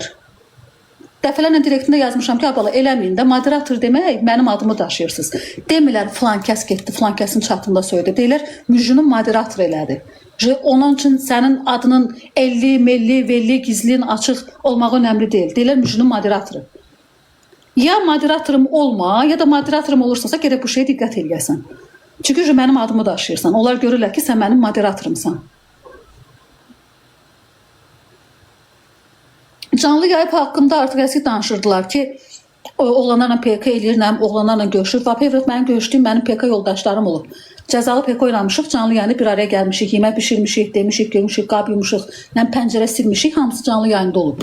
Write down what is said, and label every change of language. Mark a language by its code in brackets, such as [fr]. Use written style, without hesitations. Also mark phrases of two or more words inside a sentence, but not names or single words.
[az] Dəfələrlə direktində yazmışam ki, abala eləməyin də moderator demək mənim adımı daşıyırsınız. Demirlər filan kəs getdi, filan kəsin çatında söydü. Deyirlər Müjünün moderatoru elədi. Onun üçün sənin adının 50, melli, velli, gizlin, açıq olmağı önemli deyil. Deyirlər Müjünün moderatoru. Ya moderatorum olma, ya da moderatorum olursa gerek bu şeye dikkat edəsən. Çünki mənim adımı daşıyırsan. Onlar görürlər ki, sən mənim moderatorumsan. Canlı yayıb haqqında artıq əski danışırdılar ki, oğlanlarla PK eləyirəm, oğlanlarla görüşür. Vapevrat mənim görüşdüyüm mənim PK yoldaşlarım olub. Cəzalı PK oynamışıq, canlı yayını bir araya gəlmişik, yemək pişirmişik, demişik, görmüşük, qab yumuşuq, yəni pəncərə silmişik, hamısı canlı yayında olub.